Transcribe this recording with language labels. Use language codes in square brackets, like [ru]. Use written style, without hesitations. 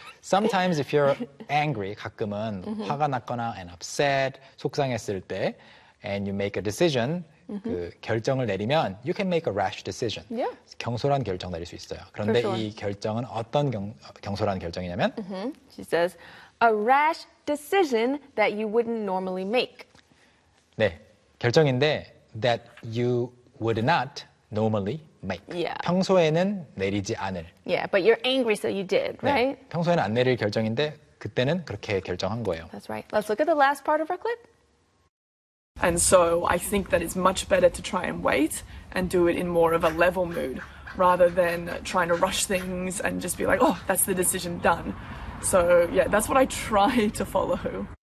[en] Sometimes if you're angry, [ko] 가끔은 [en] mm-hmm. [ko] 화가 났거나 [en] and upset, [ko] 속상했을 때 [en] and you make a decision, mm-hmm. [ko] 그 결정을 내리면 [en] you can make a rash decision. Yeah. [ko] 경솔한 결정 내릴 수 있어요. 그런데 [en] sure. [ko] 이 결정은 어떤 경솔한 결정이냐면 mm-hmm. [en] She says, a rash decision that you wouldn't normally make. [ko] 네, 결정인데 [en] that you would not normally make. Yeah. [ko] 평소에는 내리지 않을. [en] Yeah, but you're angry, so you did, right? [ko] 네. 평소에는 안 내릴 결정인데 그때는 그렇게 결정한 거예요. [en] That's right. Let's look at the last part of our clip. And so I think that it's much better to try and wait and do it in more of a level mood rather than trying to rush things and just be like, oh, that's the decision done. So yeah, that's what I try to follow.